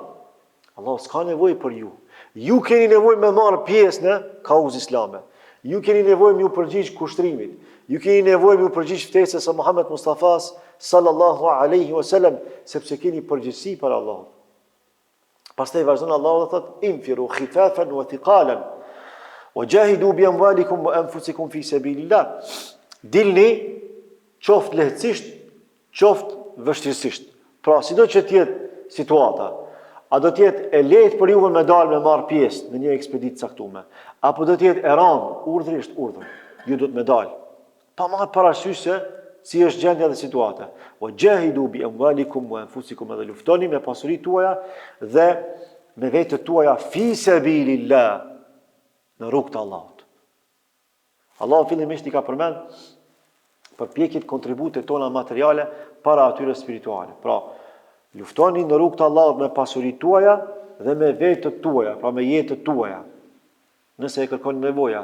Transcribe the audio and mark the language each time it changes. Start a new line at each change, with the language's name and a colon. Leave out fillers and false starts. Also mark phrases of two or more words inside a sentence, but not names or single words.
Albanian: Allahu s'ka nevojë për ju. Ju keni nevojë me marr pjesë në kauzë islame. Ju keni nevojë me u përgjigj kushtrimit. Ju keni nevojë me u përgjigj ftesës së Muhammed Mustafas
Arabic: صلى الله عليه وسلم,
Albanian: sepse keni përgjegjësi për Allahun. Pastaj vazhdon Allahu dhe thot:
Arabic: "انفروا خفافا وثقالا وجاهدوا بأموالكم وأنفسكم في سبيل الله."
Albanian: Dilni qoftë lehtësisht, qoftë vështirësisht. Pra, sido që të jetë situata, a do të jetë e lehtë për juve me dalë me marr pjesë në një ekspeditë caktuar, apo do të jetë e rëndë, urdhërisht urdhër, ju do të me dalë. Pa marrë parasysh se si është gjendja dhe situata.
Arabic: وجاهدوا بأموالكم وأنفسكم,
Albanian: edhe luftoni me pasuritë tuaja dhe me vetët tuaja
Arabic: في سبيل الله,
Albanian: në rrugt të Allahut. Allahu fillimisht i ka përmend përpjekjet, kontributet tona materiale para atyre spirituale. Pra, luftoni në rrugt të Allahut me pasuritë tuaja dhe me vetët tuaja, pra me jetët tuaja, nëse e kërkoni nevoja.